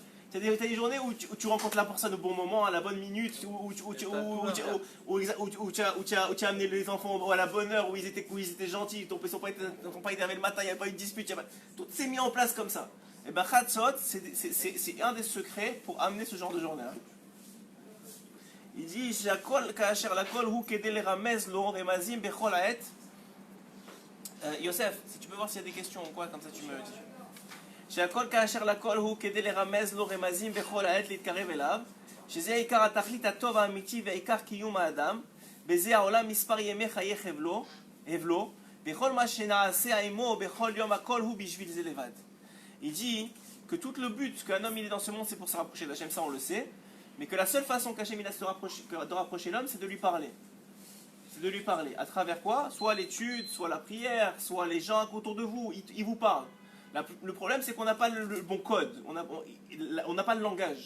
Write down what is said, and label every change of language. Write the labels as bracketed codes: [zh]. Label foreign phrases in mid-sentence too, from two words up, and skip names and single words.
[fr] Tu as des journées où tu rencontres la personne au bon moment, à la bonne minute, où tu as amené les enfants à la bonne heure, où ils étaient gentils, ils n'ont pas énervé le matin, il n'y a pas eu de dispute, tout s'est mis en place comme ça. Et bien Chatzot, c'est un des secrets pour amener ce genre de journée. Il dit Yosef, si tu peux voir s'il y a des questions ou quoi, comme ça tu me dis. [he] שהכל כאשר לכל הוא כדי לרמז לו רמזים בכל העת להתקרב אליו, שזה עיקר התכלית הטוב האמיתי ועיקר קיום האדם, בזה העולם מספר ימי חיי הבלו, וכל מה שנעשה עמו בכל יום הכל הוא בשביל זה לבד. [fr] Il dit que tout le but qu'un homme il est dans ce monde c'est pour se rapprocher d'Hachem, ça on le sait, mais que la seule façon qu'Hachem il a de rapprocher l'homme c'est de lui parler. C'est de lui parler. À travers quoi? Soit l'étude, soit la prière, soit les gens autour de vous, ils vous parlent. Le problème, c'est qu'on n'a pas le bon code, on n'a pas le langage.